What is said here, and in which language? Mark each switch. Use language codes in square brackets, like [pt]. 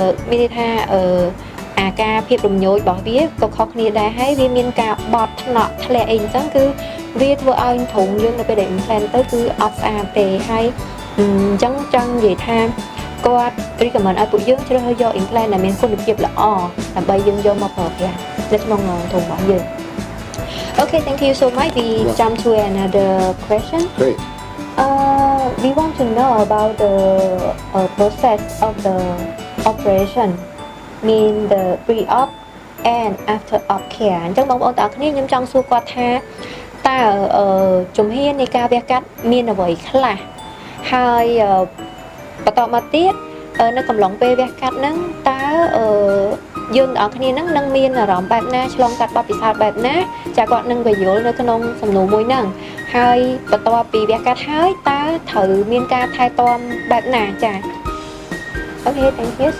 [km] មានន័យថាអាការភាពរំញោចរបស់វាក៏ខុសគ្នាដែរហើយវាមានការបត់ថ្នាក់ធ្លាក់អីអញ្ចឹងគឺវាធ្វើឲ្យធុងយើងនៅពេលដែល implant ទៅគឺអត់ស្អាតទេហើយអញ្ចឹងចង់និយាយថាគាត់ recommend ឲ្យពួកយើងជ្រើសរើសយក implant ដែលមានគុណភាពល្អដើម្បីយើងយកមកប្រើប្រាស់នៅក្នុងធុងរបស់យើង [en] Okay, thank you so much. We jump to another question. Great. We want to know about the process of the operation, mean the pre-op and after-op care. [km] អញ្ចឹងបងប្អូនទាំងអស់គ្នាខ្ញុំចង់សួរគាត់ថាតើជំហាននៃការវះកាត់មានអ្វីខ្លះហើយបន្តមកទៀតនៅកំឡុងពេលវះកាត់ហ្នឹងតើយើងទាំងអស់គ្នាហ្នឹងនឹងមានអារម្មណ៍បែបណាឆ្លងកាត់បទពិសោធន៍បែបណាចាគាត់នឹងបញ្យល់នៅក្នុងសំណួរមួយហ្នឹងហើយបន្ទាប់ពីវះកាត់ហើយតើត្រូវមានការថែទាំបែបណាចា [en] Okay, thank you.